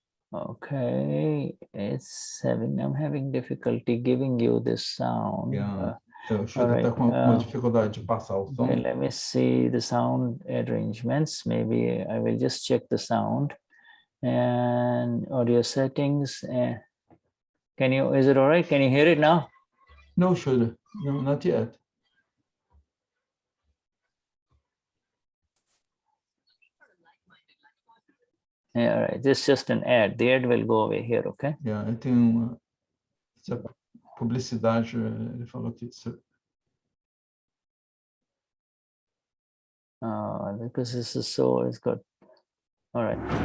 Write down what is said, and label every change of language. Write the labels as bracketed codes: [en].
[en] Okay, I'm having difficulty giving you this sound. [pt] O Shuddha está com uma dificuldade de passar o som. [en] Okay, let me see the sound arrangements. Maybe I will just check the sound and audio settings. Is it all right? Can you hear it now? No, Shuddha. No, not yet. Yeah, all right. This is just an ad. The ad will go away here, okay? [pt] Yeah, tem uma publicidade, ele falou que [en] because this is it's got, all right.